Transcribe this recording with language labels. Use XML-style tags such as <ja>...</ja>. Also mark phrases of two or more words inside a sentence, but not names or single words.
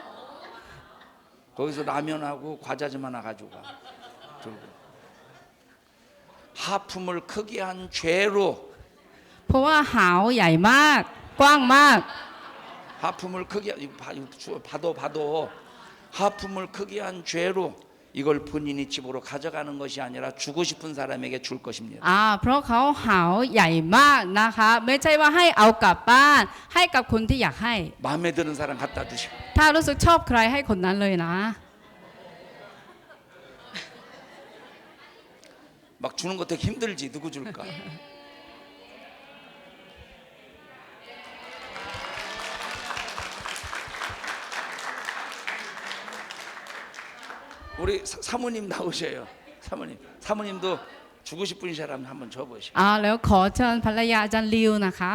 <ko>거기서 라면하고 과자 좀 하나 가지고 가. 들고. 하품을 크게 한 죄로</ko> <th>เพราะว่าหาวใหญ่มากกว้างมาก</th> <ko>하품을 크게 봐도 하품을 크게 한 죄로 이걸 본인이 집으로 가져가는 것이 아니라 주고 싶은 사람에게 줄 것입니다.</ko> <th>เพราะเขาหาวใหญ่มากนะคะไม่ใช่ว่าให้เอากลับบ้านให้กับคนที่อยากให้</th> <ko>마음에 드는 사람 갖다 주시고.</ko> <th>ถ้ารู้สึกชอบใครให้คนนั้นเลยนะ</th> <ko>막 주는 거 되게 힘들지. 누구 줄까? 우리 사모님 나오셔요. 사모님도 주고 싶은 사람 한번 줘보시오.</ko> <th>แล้วขอเชิญภรรยาอาจารย์ลิวนะครับ</th>